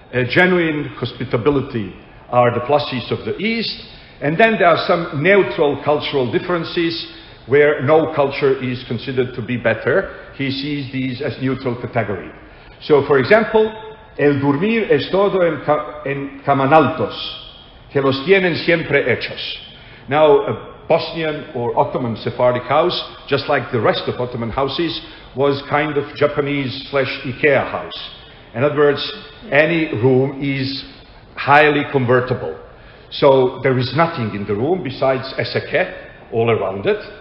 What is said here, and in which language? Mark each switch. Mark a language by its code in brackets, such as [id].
[en] Genuine hospitality are the pluses of the East. And then there are some neutral cultural differences where no culture is considered to be better. He sees these as neutral category. So, for example, [lad] el dormir es todo en camanaltos, que los tienen siempre hechos. [en] Now, a Bosnian or Ottoman Sephardic house, just like the rest of Ottoman houses, was kind of Japanese/IKEA house. In other words, any room is highly convertible. So there is nothing in the room besides eseke all around it.